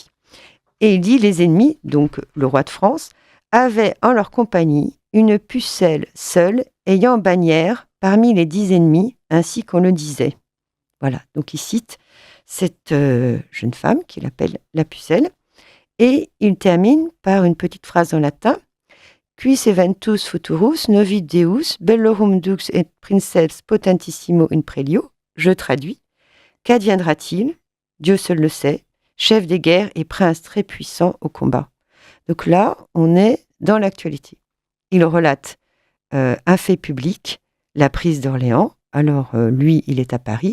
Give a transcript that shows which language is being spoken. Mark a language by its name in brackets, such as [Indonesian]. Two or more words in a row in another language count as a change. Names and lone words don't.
[French] Et il dit les ennemis, donc le roi de France, avaient en leur compagnie une pucelle seule ayant bannière parmi les 10 ennemis, ainsi qu'on le disait. Voilà, donc il cite cette jeune femme qu'il appelle la pucelle et il termine par une petite phrase en latin. [Latin] Quis eventus futurus novi Deus bellorum dux et princeps potentissimo in prelio. [French] Je traduis. Qu'adviendra-t-il ? Dieu seul le sait. Chef des guerres et prince très puissant au combat. Donc là, on est dans l'actualité. Il relate un fait public, la prise d'Orléans. Alors, lui, il est à Paris.